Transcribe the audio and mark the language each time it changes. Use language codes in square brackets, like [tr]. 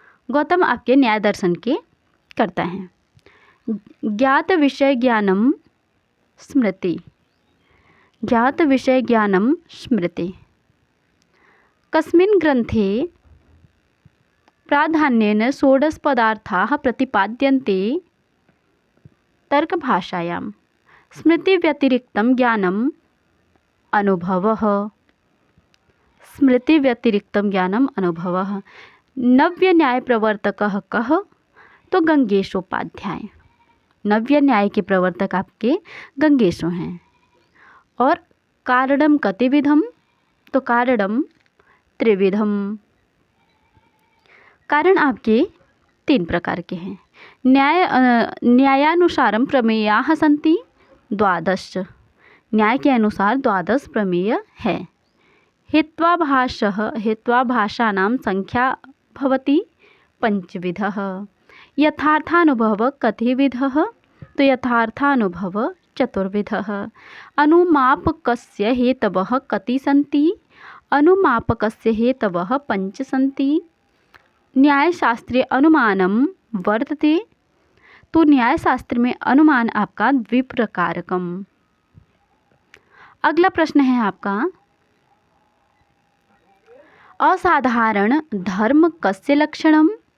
[hi] गौतम आपके न्याय दर्शन के कर्ता हैं। [sa] ज्ञात विषय ज्ञानम स्मृति। ज्ञात विषय ज्ञानम स्मृति। कस्मिन् ग्रन्थे प्राधान्येन षोडश पदार्थाः प्रतिपाद्यन्ते? तर्कभाषायां। स्मृति व्यतिरिक्तं ज्ञानम अनुभवः। स्मृति व्यतिरिक्तं ज्ञानम अनुभवः। नव्य न्याय प्रवर्तकः कः? [hi] तो गंगेशोपाध्याय। नव्य न्याय के प्रवर्तक आपके गंगेशो हैं। [sa] और कारणम कतिविधम? तो कारणम त्रिविधम। [hi] कारण आपके 3 प्रकार के हैं। [sa] न्यायानुसारम प्रमेयाः सन्ति 12। [hi] न्याय के अनुसार 12 प्रमेय है। [sa] हेत्वाभाषानां संख्या भवति 5विधः। यथार्थानुभव कतिविधः? तो यथार्थानुभव 4विधः। अनुमापकस्य हेतवः कति सन्ति? अनुमापकस्य हेतवः 5 सन्ति। न्यायशास्त्रे अनुमानम वर्तते। [hi] तो न्यायशास्त्र में अनुमान आपका द्विप्रकारकम। अगला प्रश्न है आपका, [sa] असाधारण धर्म कस्य लक्षणम्?